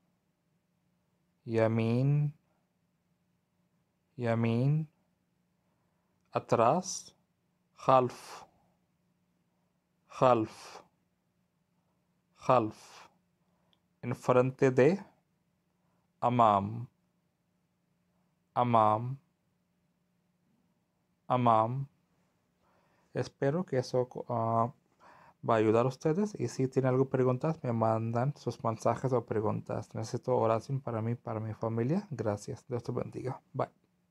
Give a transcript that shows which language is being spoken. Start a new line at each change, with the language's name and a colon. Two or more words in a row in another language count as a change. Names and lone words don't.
Arabic: يمين، يمين, atrás, خلف، خلف، خلف,
Spanish: enfrente de,
Arabic: أمام، أمام، أمام.
Spanish: Espero que eso va a ayudar a ustedes y si tienen algo preguntas me mandan sus mensajes o preguntas. Necesito oración para mí, para mi familia. Gracias. Dios te bendiga. Bye.